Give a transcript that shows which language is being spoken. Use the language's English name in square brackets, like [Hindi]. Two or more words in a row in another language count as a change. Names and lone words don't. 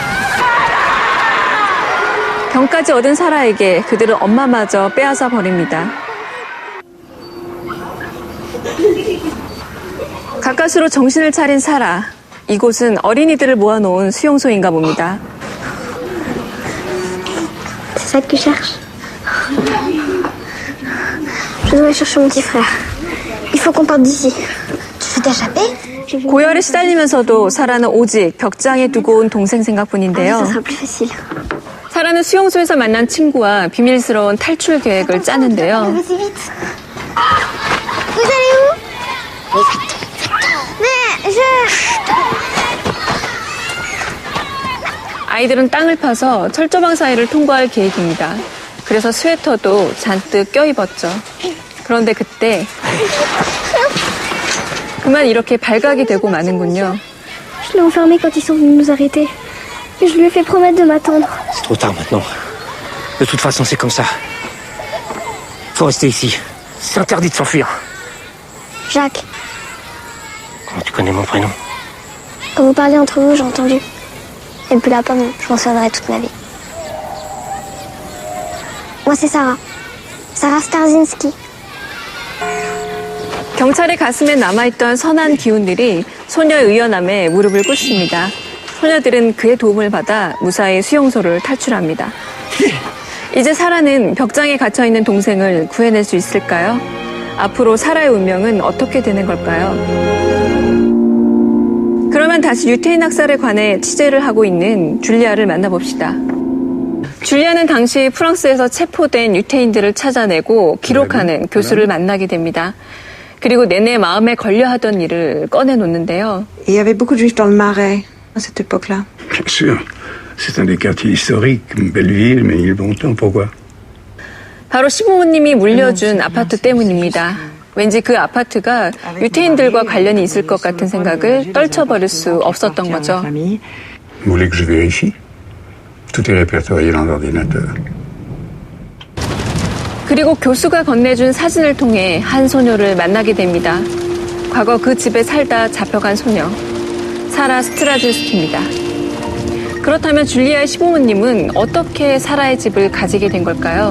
[Korean] 병까지 얻은 사라에게 그들은 엄마마저 빼앗아 버립니다. 가까스로 정신을 차린 사라. 이곳은 어린이들을 모아놓은 수용소인가 봅니다. [French] C'est ça que tu cherches? Je dois aller chercher mon petit frère. Il faut qu'on parte d'ici. Tu veux t'échapper? [Korean] 고열에 시달리면서도 사라는 오직 벽장에 두고 온 동생 [French] Ça [Korean] 생각뿐인데요. [French] sera plus facile. [Korean] 사라는 수용소에서 만난 친구와 비밀스러운 탈출 계획을 짜는데요. [French] Vas-y vite. Vous allez où? Mais [Korean] 아이들은 땅을 파서 철조망 사이를 통과할 계획입니다. 그래서 스웨터도 잔뜩 껴입었죠. 그런데 그때 그만 이렇게 발각이 되고 마는군요. [French] Je l'ai enfermé quand ils sont venus nous arrêter. Et je lui ai fait promettre de m'attendre. C'est trop tard maintenant. De toute façon, c'est comme ça. Faut rester ici. C'est interdit de s'enfuir. Jacques, Comment tu connais mon prénom? quand vous parlez entre vous, j'ai entendu. Et depuis la pomme, je m'en souviendrai toute ma vie. Moi, c'est Sarah. Sarah Starzinski. [Korean] 경찰의 가슴에 남아있던 선한 기운들이 소녀의 의연함에 무릎을 꿇습니다. 소녀들은 그의 도움을 받아 무사히 수용소를 탈출합니다. 이제 사라는 벽장에 갇혀있는 동생을 구해낼 수 있을까요? 앞으로 사라의 운명은 어떻게 되는 걸까요? 그러면 다시 유태인 학살에 관해 취재를 하고 있는 줄리아를 만나봅시다. 줄리아는 당시 프랑스에서 체포된 유태인들을 찾아내고 기록하는 교수를 만나게 됩니다. 그리고 내내 마음에 걸려하던 일을 꺼내놓는데요. [French] Il y avait beaucoup de juifs dans le Marais à cette époque-là. Bien sûr. C'est un des quartiers historiques, une belle ville, mais il est bon temps. Pourquoi? [Korean] 바로 시부모님이 물려준 아파트 때문입니다. 왠지 그 아파트가 유태인들과 관련이 있을 것 같은 생각을 떨쳐버릴 수 없었던 거죠. [French] Vous voulez que je vérifie? Tout est répertorié dans l'ordinateur. [Korean] 그리고 교수가 건네준 사진을 통해 한 소녀를 만나게 됩니다. 과거 그 집에 살다 잡혀간 소녀, 사라 스트라진스키입니다. 그렇다면 줄리아의 시부모님은 어떻게 사라의 집을 가지게 된 걸까요?